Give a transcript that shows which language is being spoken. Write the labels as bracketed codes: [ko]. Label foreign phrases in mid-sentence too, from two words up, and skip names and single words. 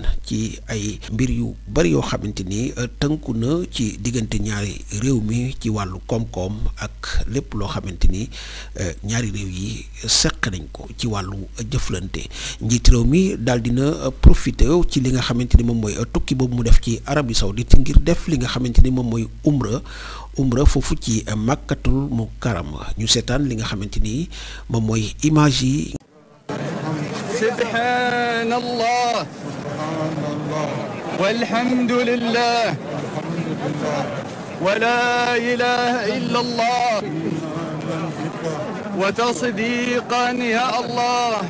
[wo] ci ay mbir yu bari yoo xamante ni tënku na ci diggante ñaari réew mi ci wàllu koom-koom ak lépp loo xamante ni ñaari réew yi seq nañ ko ci wàllu jëflante njiit réew mi daal dina profité ci li nga xamante ni moom mooy tukki boobu mu def ci Arabie Saoudite ngir def li nga xamante ni moom mooy umra foofu ci Makkatul Mukarrama ñu seetaan li nga xamante ni moom mooy image yi. [ar] سبحان الله والحمد لله ولا إله إلا الله وتصديقا يا الله